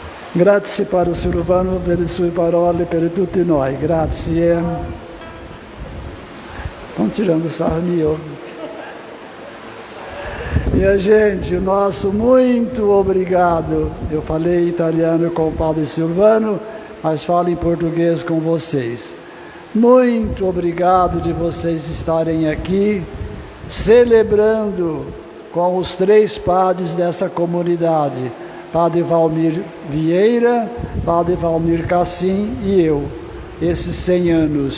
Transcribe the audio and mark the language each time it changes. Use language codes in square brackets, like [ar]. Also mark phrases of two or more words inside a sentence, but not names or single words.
[it] Grazie Padre Silvano per le sue parole, per tutti noi. Grazie. [pt] Estão tirando sarro meu. Minha gente, o nosso muito obrigado. Eu falei italiano com o Padre Silvano, mas falo em português com vocês. Muito obrigado de vocês estarem aqui celebrando com os 3 padres dessa comunidade, Padre Valmir Vieira, Padre Valmir Cassim e eu, esses 100 anos.